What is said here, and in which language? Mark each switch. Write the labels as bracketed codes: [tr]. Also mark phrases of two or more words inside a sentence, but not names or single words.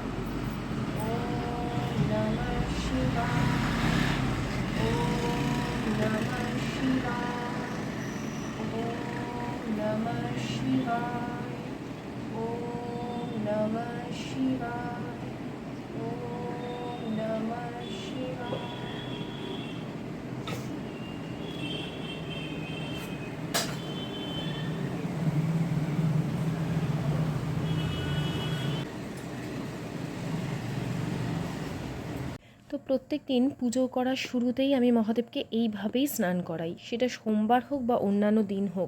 [sa] ॐ नमः शिवाय, ॐ नमः शिवाय, ॐ नमः शिवाय, ॐ नमः शिवाय, ॐ नमः शिवाय। [bn] তো প্রত্যেক দিন পুজো করার শুরুতেই আমি মহাদেবকে এইভাবেই স্নান করাই, সেটা সোমবার হোক বা অন্যান্য দিন হোক।